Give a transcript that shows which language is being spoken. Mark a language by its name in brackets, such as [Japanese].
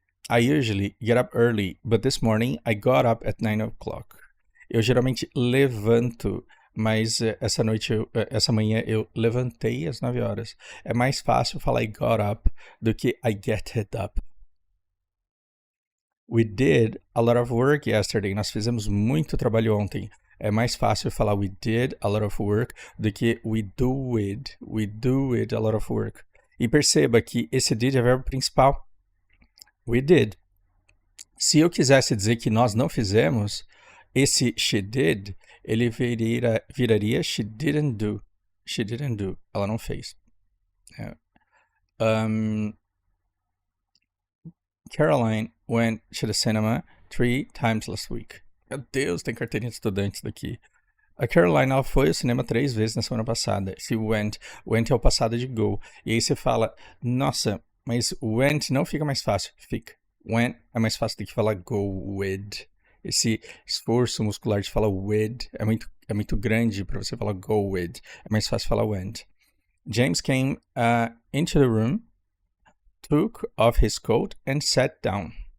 [English] I usually get up early, but this morning I got up at 9 o'clock. [Portuguese] Eu geralmente levanto, mas essa manhã eu levantei às 9 horas. É mais fácil falar [English] I got up [Portuguese] do que [English] I get it up. We did a lot of work yesterday. [Portuguese] Nós fizemos muito trabalho ontem. É mais fácil falar [English] we did a lot of work [Portuguese] do que [English] we do it. We do it a lot of work. [Portuguese] E perceba que esse did é verbo principal. [English] We did. [Portuguese] Se eu quisesse dizer que nós não fizemos, esse she did, ele viraria she didn't do. [English] She didn't do. [Portuguese] Ela não fez. [English] Caroline went to the cinema 3 times last week. [Portuguese] Meu Deus, tem carteirinha de estudantes daqui. A Caroline, ela foi ao cinema 3 vezes na semana passada. Se went é o passado de go. E aí você fala, nossa, mas went não fica mais fácil. Fica. Went é mais fácil do que falar go with. Esse esforço muscular de falar with é muito grande para você falar go with. É mais fácil falar went. [English] James came into the room, took off his coat and sat down.